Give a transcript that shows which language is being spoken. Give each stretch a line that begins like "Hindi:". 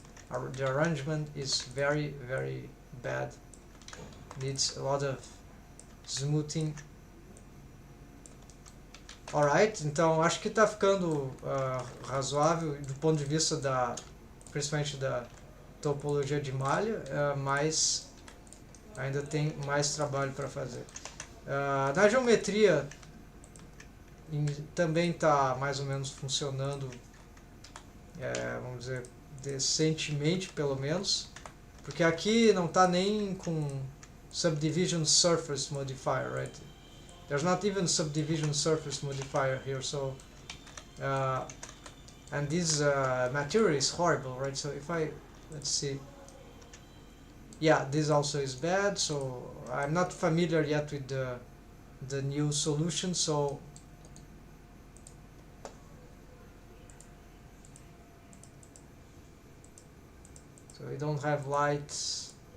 English: The arrangement is very bad, needs a lot of smoothing.
Portuguese: Alright, então acho que está ficando razoável do ponto de vista principalmente da topologia de malha, mas ainda tem mais trabalho para fazer. Na geometria também está mais ou menos funcionando, vamos dizer, decentemente pelo menos, porque aqui não está nem com subdivision surface modifier, right?
English: There's not even subdivision surface modifier here, so and this material is horrible, right? So if let's see, yeah, this also is bad, so I'm not familiar yet with the new solution, so we don't have lights.